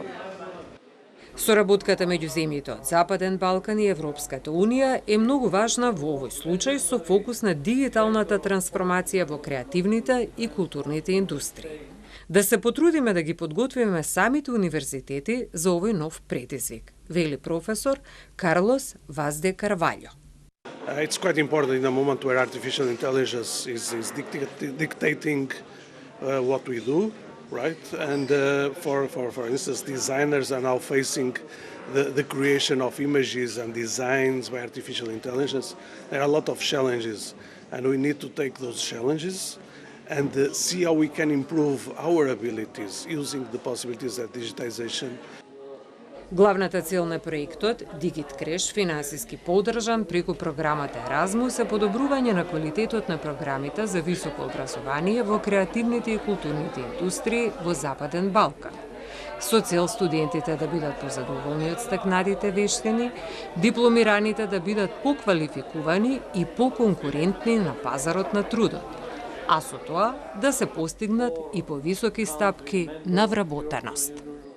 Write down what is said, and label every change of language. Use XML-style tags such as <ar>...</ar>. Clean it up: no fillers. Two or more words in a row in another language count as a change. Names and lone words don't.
<mk>Соработката меѓу земјите од Западен Балкан и Европската Унија е многу важна во овој случај со фокус на дигиталната трансформација во креативните и културните индустрии. Да се потрудиме да ги подготвиме самите универзитети за овој нов предизвик, вели професор Карлос Ваз де Карваљо.</mk> <en>It's quite important in a moment where artificial intelligence is dictating what we do. Right, and for instance, designers are now facing the creation of images and designs by artificial intelligence. There are a lot of challenges, and we need to take those challenges and see how we can improve our abilities using the possibilities that digitization.</en> <mk>Главната цел на проектот, DigitCrash, финансиски поддржан преку програмата Еразмус, е подобрување на квалитетот на програмите за високо образование во креативните и културните индустрии во Западен Балкан. Со цел студентите да бидат позадоволни од стекнатите вештини, дипломираните да бидат поквалификувани и поконкурентни на пазарот на трудот, а со тоа да се постигнат и повисоки стапки на вработеност.</mk>